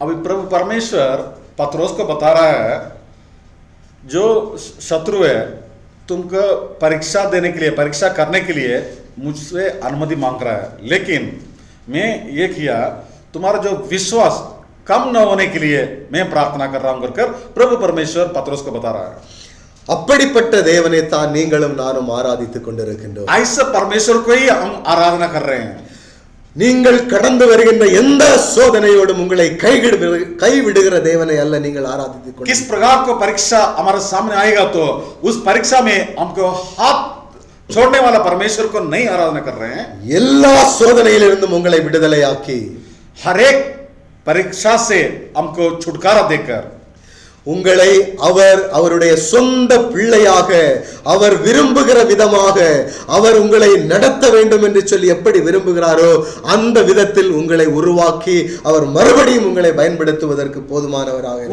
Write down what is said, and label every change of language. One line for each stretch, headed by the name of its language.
Hindi: अभी प्रभु परमेश्वर पत्रोस को बता रहा है, जो शत्रु है तुमको परीक्षा देने के लिए, परीक्षा करने के लिए मुझसे अनुमति मांग रहा है, लेकिन मैं ये किया, तुम्हारा जो विश्वास कम न होने के लिए मैं प्रार्थना कर रहा हूं कर प्रभु परमेश्वर पत्रोस को बता रहा है।
Tamil: அப்படிப்பட்ட தேவனை தான் நீங்களும் நானும் ஆராதித்துக் கொண்டிருக்கின்றோம்.
Hindi: ऐसे परमेश्वर को ही हम आराधना कर रहे हैं।
Tamil: நீங்கள் கடந்து வருகின்ற எந்த சோதனையோடும் உங்களை கைவிடுகிற தேவனை அல்ல நீங்கள் ஆராதித்துக்
Hindi: किस प्रकार को परीक्षा हमारे सामने आएगा तो उस परीक्षा में हमको हाथ छोड़ने वाला परमेश्वर को नहीं आराधना कर रहे हैं.
Tamil: எல்லா சோதனையிலிருந்தும் உங்களை விடுதலையாக்கி
Hindi: हर एक परीक्षा से हमको छुटकारा देकर
Tamil: உங்களை அவருடைய சொந்த பிள்ளையாக அவர் விரும்புகிற விதமாக அவர் உங்களை நடத்த வேண்டும் என்று சொல்லி எப்படி விரும்புகிறாரோ அந்த விதத்தில் உங்களை உருவாக்கி அவர் மறுபடியும் உங்களை பயன்படுத்துவதற்கு போதுமானவராக